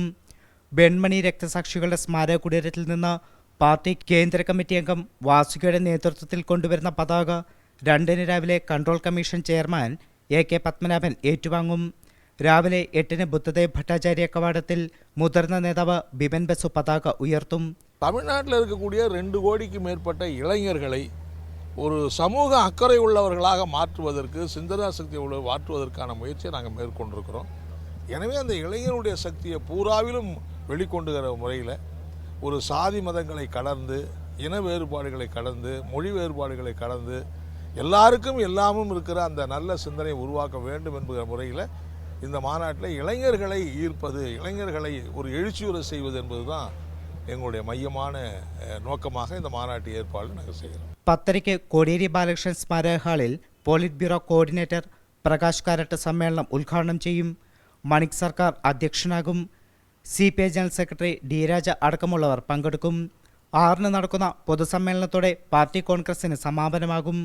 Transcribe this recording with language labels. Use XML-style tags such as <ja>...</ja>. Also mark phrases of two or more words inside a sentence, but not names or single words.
<ml>വെൺമണി രക്തസാക്ഷികളുടെ സ്മാരക കുടീരത്തിൽ നിന്ന് പാർട്ടി കേന്ദ്ര കമ്മിറ്റി അംഗം വാസുകിയുടെ നേതൃത്വത്തിൽ കൊണ്ടുവരുന്ന പതാക 2 രാവിലെ കൺട്രോൾ കമ്മീഷൻ ചെയർമാൻ AK പത്മനാഭൻ ഏറ്റുവാങ്ങും. രാവിലെ 8 ബുദ്ധദേവ് ഭട്ടാചാര്യ കവാടത്തിൽ മുതിർന്ന നേതാവ് ബിപിൻ ബസു പതാക ഉയർത്തും.</ml> <ta>தமிழ்நாட்டில் இருக்கக்கூடிய 2 கோடிக்கு மேற்பட்ட இளைஞர்களை ஒரு சமூக அக்கறை உள்ளவர்களாக மாற்றுவதற்கு, சிந்தனா சக்தியை மாற்றுவதற்கான முயற்சியை நாங்கள் மேற்கொண்டிருக்கிறோம். எனவே அந்த இளைஞருடைய சக்தியை பூராவிலும் வெளிக்கொண்டுகிற முறையில் ஒரு சாதி மதங்களை கடந்து, இன வேறுபாடுகளை கடந்து, மொழி வேறுபாடுகளை கடந்து எல்லாருக்கும் எல்லாமும் இருக்கிற அந்த நல்ல சிந்தனை உருவாக்க வேண்டும் என்கிற முறையில் இந்த மாநாட்டில் இளைஞர்களை ஈர்ப்பது, இளைஞர்களை ஒரு எழுச்சியுற செய்வது என்பதுதான் எங்களுடைய மையமான நோக்கமாக இந்த மாநாட்டு ஏற்பாடு நாங்கள் செய்கிறோம்.</ta> <ml>10:30 കോടിയേരി ബാലകൃഷ്ണൻ സ്മാരക ഹാളിൽ പോളിറ്റ് ബ്യൂറോ കോർഡിനേറ്റർ പ്രകാശ് കാരട്ട് സമ്മേളനം ഉദ്ഘാടനം ചെയ്യും. മണിക് സർക്കാർ അധ്യക്ഷനാകും. CPI ജനറൽ സെക്രട്ടറി D രാജ അടക്കമുള്ളവർ പങ്കെടുക്കും. 6 നടക്കുന്ന പൊതുസമ്മേളനത്തോടെ പാർട്ടി കോൺഗ്രസിന് സമാപനമാകും.</ml>